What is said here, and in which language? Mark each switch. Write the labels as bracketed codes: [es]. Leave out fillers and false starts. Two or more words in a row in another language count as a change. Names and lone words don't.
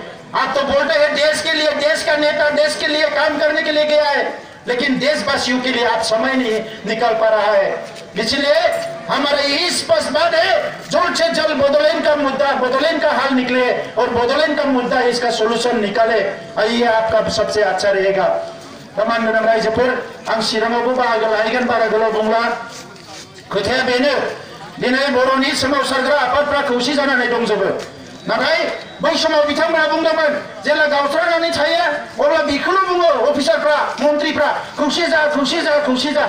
[hi] आप तो बोलते हैं देश के लिए, देश का नेता देश के लिए काम करने के लिए गया है, लेकिन देशवासियों के लिए आप समय नहीं निकल पा रहा है। इसलिए हमारा यही स्पष्ट बात है, जल्द से जल्द बोडोलैंड का मुद्दा, बोडोलैंड का हल निकले और बोडोलैंड का मुद्दा इसका सोल्यूशन निकाले, ये आपका सबसे अच्छा रहेगा। [brx] तमान गोनां रायजोफोर, आं चिराङावबो बाहागो लाहैगोन, बारा गोलाव बुंला। खोथाया बेनो, दिनै बर'नि सोमावसारग्रा आफादफ्रा खौसे जानानै दंजोबो। नाथाय बै समाव बिथांमोना बुंदोंमोन जेला गावस्रानानै थायो अब्ला बेखौल' बुङो अफिसारफ्रा, मन्थ्रिफ्रा, खौसे जा, खौसे जा, खौसे जा।